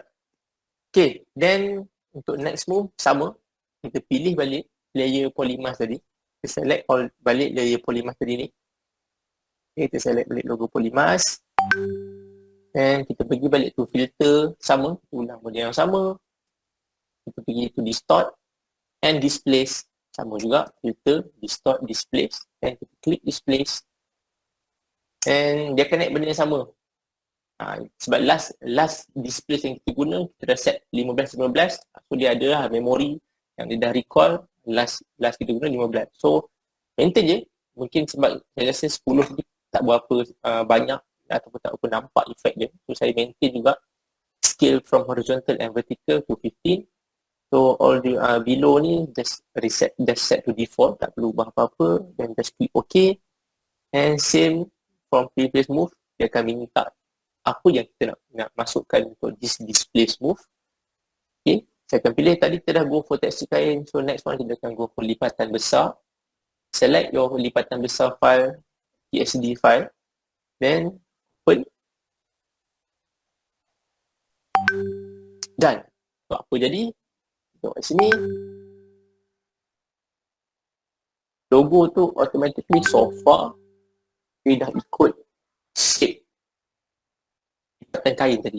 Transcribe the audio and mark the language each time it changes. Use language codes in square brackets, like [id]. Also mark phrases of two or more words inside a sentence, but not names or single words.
[en] Okay, then [ms] untuk [en] next move [ms] sama. Kita pilih balik layer Polymas tadi. Kita select balik layer Polymas tadi ni. Okay, kita select balik logo Polymas. Dan kita pergi balik [en] to filter [ms] sama. Ulang benda yang sama. Kita pergi [en] to distort and displace. [ms] Sama juga. [en] Filter, distort, displace. [ms] Dan kita klik displace. And dia akan naik benda yang sama. Sebab [en] last displace [ms] yang kita guna, kita dah set 15. So dia ada lah memori yang dia dah recall. Last kita guna 15. [en] So maintain [ms] je. Mungkin sebab saya rasa 10 ni tak berapa banyak ataupun tak berapa nampak efek dia. So saya maintain juga [en] scale from horizontal and vertical to 15. So all the below ni just set to default, [ms] tak perlu ubah apa-apa. [en] Then just click OK. And same from previous move, [ms] dia akan minta apa yang kita nak masukkan untuk [en] this display move. [ms] Okay, saya akan pilih tadi kita dah [en] go for [ms] tekstur kain. [en] So next one [ms] kita akan [en] go for [ms] lipatan besar. [en] Select your [ms] lipatan besar [en] file, TSD file. Then open. Done. [ms] So apa jadi? Tengok kat sini. Logo tu automatically [en] so far [ms] dia dah ikut shape lipatan kain tadi.